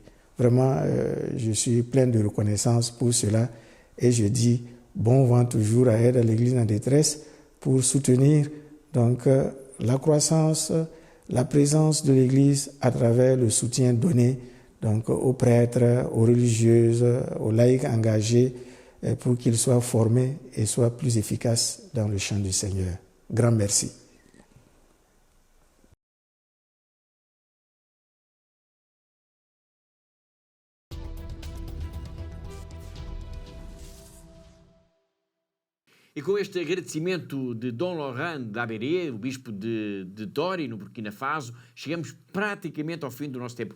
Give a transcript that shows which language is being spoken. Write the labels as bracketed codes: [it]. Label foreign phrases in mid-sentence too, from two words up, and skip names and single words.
[fr] Vraiment, je suis plein de reconnaissance pour cela et je dis bon vent toujours à aide à l'Église en détresse pour soutenir donc la croissance, la présence de l'Église à travers le soutien donné donc aux prêtres, aux religieuses, aux laïcs engagés pour qu'ils soient formés et soient plus efficaces dans le champ du Seigneur. Grand merci. [pt] E com este agradecimento de Dom Laurent Dabéré, o bispo de Dori, no Burkina Faso, chegamos praticamente ao fim do nosso tempo.